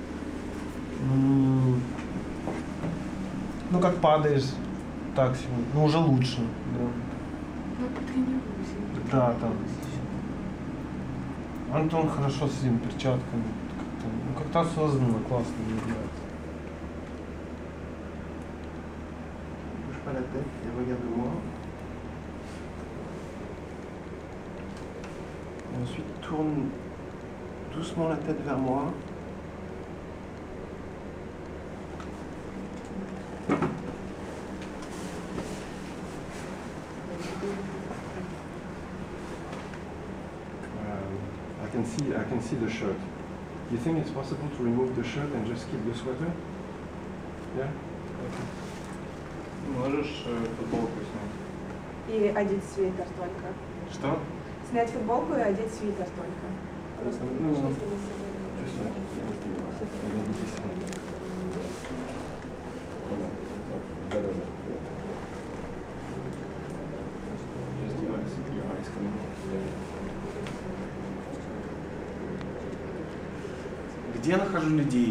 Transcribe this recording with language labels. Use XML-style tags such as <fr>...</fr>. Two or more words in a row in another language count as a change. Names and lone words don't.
<ru>Ну, как падаешь, так себе, ну, уже лучше, да. Ну, тренируйся. Да, там. Антон хорошо с этими перчатками. Как-то, ну, как-то осознанно, классно, мне нравится.</ru> <fr>Bouge pas la tête et regarde-moi. Et ensuite, tourne doucement la tête vers moi.</fr> <en>I can see the shirt. You think it's possible to remove the shirt and just keep the sweater? Yeah? Okay.</en> <ru>Можешь футболку снять? И одеть свитер только. Что? Снять футболку и одеть свитер только. Просто Ну, если вы себе- Где я нахожу людей?</ru>